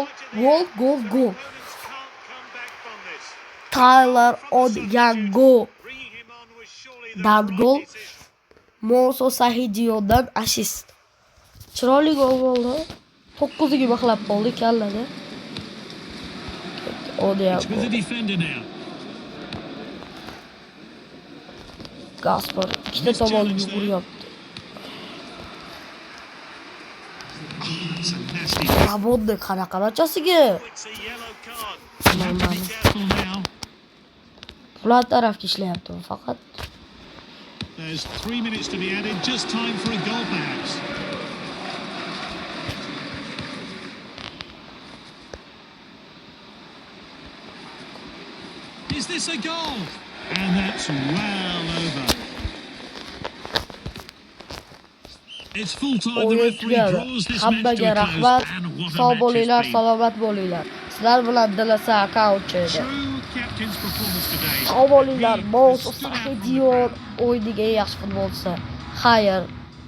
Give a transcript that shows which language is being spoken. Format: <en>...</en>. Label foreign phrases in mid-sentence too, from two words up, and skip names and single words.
<en>Opponents can't come back from this. Tyler Onyango. Bringing him on was surely the</en> <uz>Dan</uz> <en>right</en> <uz>gol.</uz> <en>decision.</en> <uz>Moso Sahidiyondan assist. Chiroyli gol bo'ldi. 9ga mixlab qoldi kallaga.</uz> <en>It's with the Onyango. defender now.</en> <uz>Gaspar ikkita tomon yuguryapti.</uz> <en>It's a nasty.</en> <uz>Rabonni qanaqa barchasiga?</uz> <en>It's a yellow card. You have to be careful now.</en> <uz>Ular tarafga ishlayapti faqat.</uz> <en>There's 3 minutes to be added. Just time for a goal, perhaps. Is this a goal? And that's well over. It's full time. The referee draws this match to</en> <uz>Hammaga</uz> <en>a</en> <uz>rahmat.</uz> <en>close. And what a</en> <uz>Sog'</uz> <en>match</en> <uz>bo'linglar,</uz> <en>it's been.</en> <uz>salomat bo'linglar. Sizlar bilan Dilasa Akauchi edi.</uz> <en>True captain's performance today.</en> <uz>Sog' bo'linglar. Moso</uz> <en>Stood out from the</en> <uz>Sahidiyon o'yinning eng yaxshi futbolchisi. Xayr.</uz>